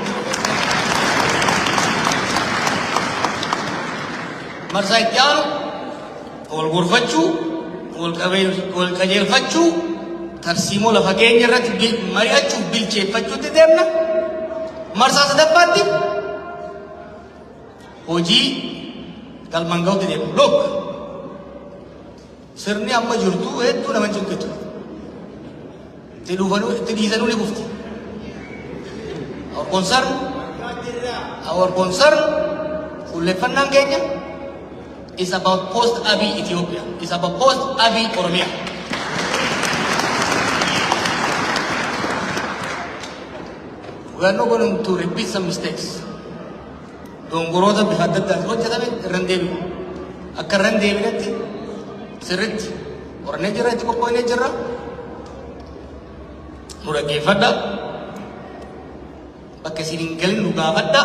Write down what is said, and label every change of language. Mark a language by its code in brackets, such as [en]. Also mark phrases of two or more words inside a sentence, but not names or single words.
[om] Marsaa itti aanu wal gorfachuu, wal qajeelfachuu, tarsiimoo lafa keenya irratti mari'achuuf bilcheeffachuutti deemna. Marsaa sadaffaatti hojii galmaan ga'utti deemna. Look, sirni amma jirtu hedduu nama cinqitu. Itti dhiisanuu ni kufti. [en] Our concern [om] fuulleffannaan keenya [en] is about post-Abiy Ethiopia. It's about post-Abiy Oromia. We are not going to repeat some mistakes. [om] Dongoroota bifa adda addaa hojjetame irraan deebi'u. Akka irraan deebinetti sirriitti qorannee jirra, itti qophoonee jirra. Nu dhaggeeffadha. Bakka isin hin galin nu gaafadha.